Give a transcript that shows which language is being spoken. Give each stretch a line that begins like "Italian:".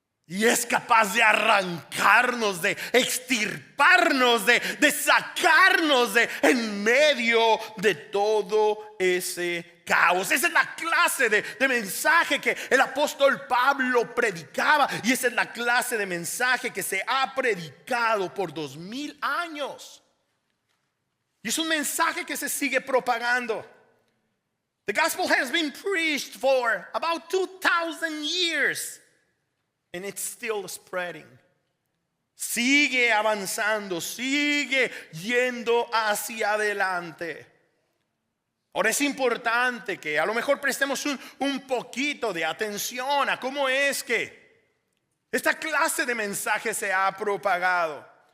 Spanish: Y es capaz de arrancarnos, de extirparnos, de sacarnos de en medio de todo ese caos. Esa es la clase de mensaje que el apóstol Pablo predicaba. Y esa es la clase de mensaje que se ha predicado por 2000 años. Y es un mensaje que se sigue propagando.
English: The gospel has been preached for about 2,000 years. And it's still spreading.
Spanish: Sigue avanzando, sigue yendo hacia adelante. Ahora es importante que a lo mejor prestemos un poquito de atención a cómo es que esta clase de mensaje se ha propagado.